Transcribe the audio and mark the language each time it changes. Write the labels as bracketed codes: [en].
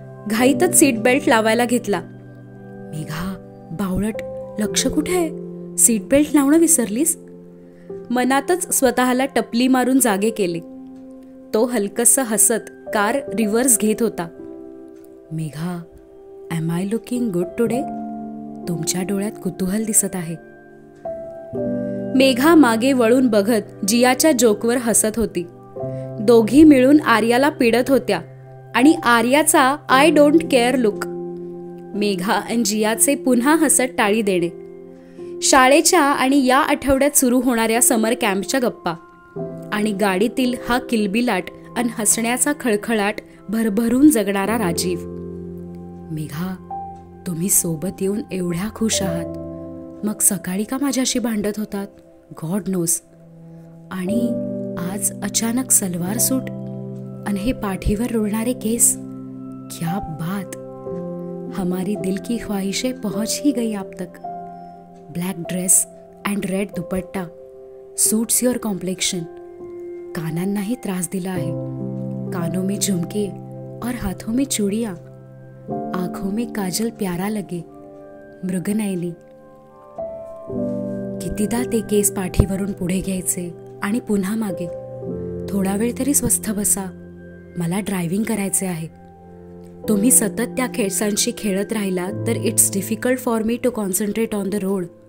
[mr] घाईतच seat belt लावायला घेतला. मेघा, बावळट, लक्ष कुठे आहे? सीट बेल्ट लावणं विसरलीस? मनातच स्वतःला टपली मारून जागे केले. तो हलकसं हसत कार रिव्हर्स घेत होता. [en] Megha, am I looking good today? [mr] तुमच्या डोळ्यात कुतूहल दिसत आहे. मेघा मागे वळून बघत जियाच्या जोकवर हसत होती. दोघी मिळून आर्याला पिडत होत्या आणि आर्याचा [en] I don't care [mr] look. Megha आणि जियाचे पुन्हा हसत टाळी देणे. शाळेच्या आणि या आठवड्यात सुरू होणाऱ्या समर कॅम्पच्या गप्पा आणि गाडीतील हा किलबिलाट आणि हसण्याचा खळखळाट भरभरून जगणारा राजीव. मेघा, तुम्ही सोबत येऊन एवढ्या खुश आहात, मग सकाळी का माझ्याशी भांडत होतात? [en] God knows. [mr] आणि आज अचानक सलवार सूट आणि हे पाठीवर रुळणारे केस, [hi] क्या बात! हमारी दिल की ख्वाहिशें पहुंच ही गई आप तक. [en] Black dress and red dupatta suits your complexion. [mr] कानांनाही त्रास दिला आहे. [hi] कानों में झुमके और हाथों में चूड़ियां, आंखों में काजल प्यारा लगे, मृगनयनी. [mr] कितीदा ते केस पाठीवरून पुढे घ्यायचे आणि पुन्हा मागे. थोडा वेळ तरी स्वस्थ बसा, मला ड्रायव्हिंग करायचे आहे. तुम्ही सतत त्या केसांशी खेळत राहिलात तर [en] It's difficult for me to concentrate on the road.